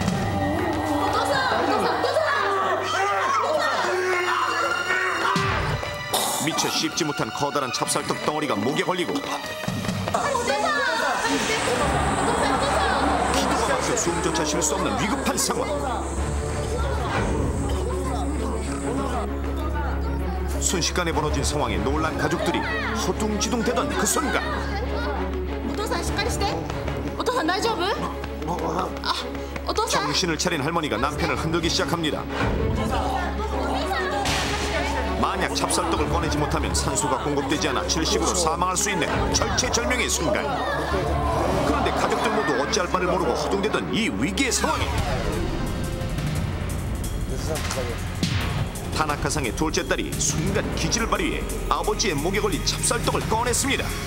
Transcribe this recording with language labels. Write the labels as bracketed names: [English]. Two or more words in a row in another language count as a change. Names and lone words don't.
[Korean] 미처 씹지 못한 커다란 찹쌀떡 덩어리가 목에 걸리고 기도가 막혀 숨조차 쉴 수 없는 위급한 상황. 순식간에 벌어진 상황에 놀란 가족들이 허둥지둥대던 그 순간 [Japanese] お父さんしっかりしてお父さん大丈夫あお父さん [Korean] 정신을 차린 할머니가 남편을 흔들기 시작합니다. 만약 찹쌀떡을 꺼내지 못하면 산소가 공급되지 않아 질식으로 사망할 수 있는 절체절명의 순간. 그런데 가족들 모두 어찌할 바를 모르고 허둥대던 이 위기의 상황에 다나카상의 둘째 딸이 순간 기지를 발휘해 아버지의 목에 걸린 찹쌀떡을 꺼냈습니다.